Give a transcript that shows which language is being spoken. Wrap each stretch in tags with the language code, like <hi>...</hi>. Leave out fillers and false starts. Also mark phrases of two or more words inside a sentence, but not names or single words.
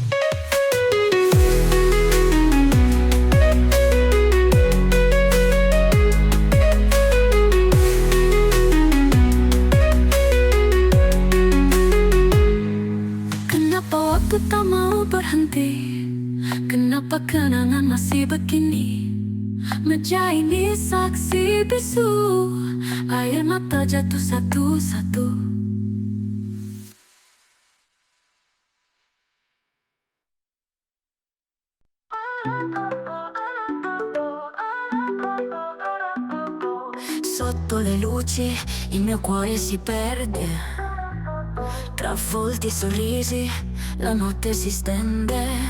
<id>Kenapa waktu tak mau berhenti? Kenapa kenangan masih begini? Meja ini saksi bisu, air mata jatuh satu-satu.</id> <it>Sotto le luci il mio cuore si perde, tra volti e sorrisi la notte si stende.</it>